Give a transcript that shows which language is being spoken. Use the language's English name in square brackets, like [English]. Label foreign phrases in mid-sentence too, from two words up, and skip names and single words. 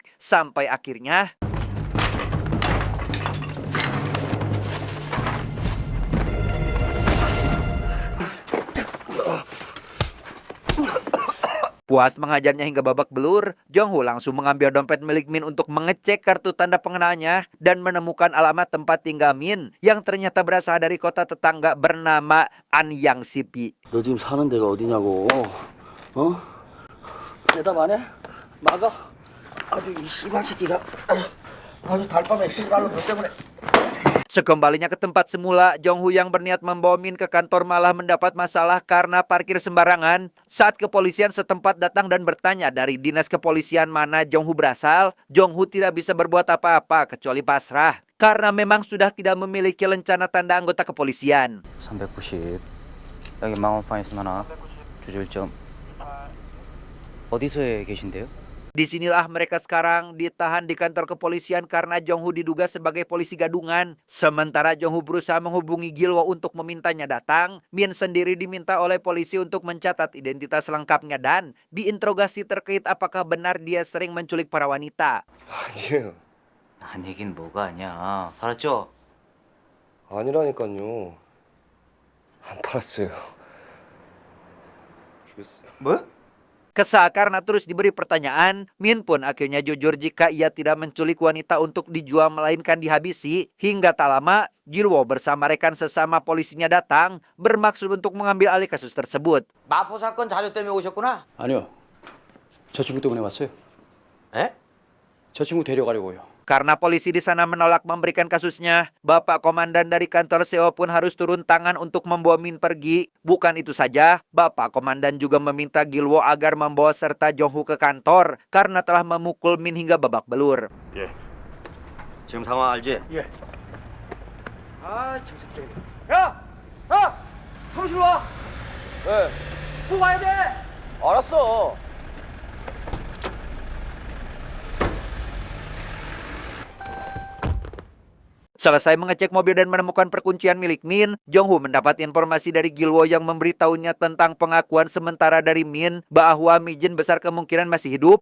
[Indonesian] Sampai akhirnya puas menghajarnya hingga babak belur, Jong-Hu langsung mengambil dompet milik Min untuk mengecek kartu tanda pengenalnya dan menemukan alamat tempat tinggal Min yang ternyata berasal dari kota tetangga bernama Anyang Sipi. [Korean] 너 지금 사는 데가 어디냐고? 어? 대답 안 해? 막아? 아주 이 씨발 새끼가 아주 달밤에 씨발로 너 때문에. [Indonesian] Sekembalinya ke tempat semula, Jong-Hu yang berniat membawa Min ke kantor malah mendapat masalah karena parkir sembarangan. Saat kepolisian setempat datang dan bertanya dari dinas kepolisian mana Jong-Hu berasal, Jong-Hu tidak bisa berbuat apa-apa kecuali pasrah karena memang sudah tidak memiliki lencana tanda anggota kepolisian. 390. [Korean] 여기 망원판 있으면 하나. 주저 1점. 어디서 계신데요? [Indonesian] Disinilah mereka sekarang ditahan di kantor kepolisian karena Jong-Hu diduga sebagai polisi gadungan. Sementara Jong-Hu berusaha menghubungi Gilwo untuk memintanya datang, Min sendiri diminta oleh polisi untuk mencatat identitas lengkapnya dan diinterogasi terkait apakah benar dia sering menculik para wanita. [Korean] 아니에요. 아니긴 뭐가 아니야. 알았죠? 아니라니까요. 안 팔았어요. 죽였어요. 뭐? [Indonesian] Kesal karena terus diberi pertanyaan, Min pun akhirnya jujur jika ia tidak menculik wanita untuk dijual melainkan dihabisi. Hingga tak lama, Gilwo bersama rekan sesama polisinya datang bermaksud untuk mengambil alih kasus tersebut. [Korean] 마포 사건 자료 때문에 오셨구나. 아니요. 저 친구 때문에 왔어요. 에? 저 친구 데려가려고요. [Indonesian] Karena polisi di sana menolak memberikan kasusnya, Bapak Komandan dari kantor CO pun harus turun tangan untuk membawa Min pergi. Bukan itu saja, Bapak Komandan juga meminta Gilwo agar membawa serta Jonghu ke kantor karena telah memukul Min hingga babak belur. [Korean] 예. 지금 상황 알지? 예. 아, 저 새끼. 야! 야! 사무실 와. 왜? 꼭 와야 돼. 알았어. [Indonesian] Selesai mengecek mobil dan menemukan perkuncian milik Min, Jonghu mendapat informasi dari Gilwo yang memberitahunya tentang pengakuan sementara dari Min bahwa Mijin besar kemungkinan masih hidup.